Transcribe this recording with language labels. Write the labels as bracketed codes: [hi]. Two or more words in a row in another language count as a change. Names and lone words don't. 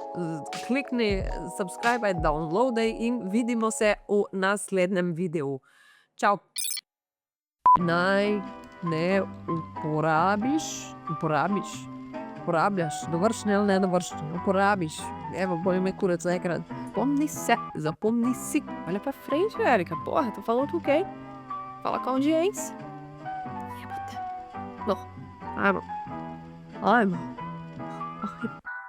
[sl] Klikni subscribe, downloadaj in vidimo se v naslednjem videu. Čau! Naj ne uporabljaš, dovršne ali nedovršne, uporabiš. Evo, boli me kurac enkrat. Zapomni si. [pt] Olha pra frente, Erika, porra, tô falando tu quem? Fala com a audiência. Não, ai, mano.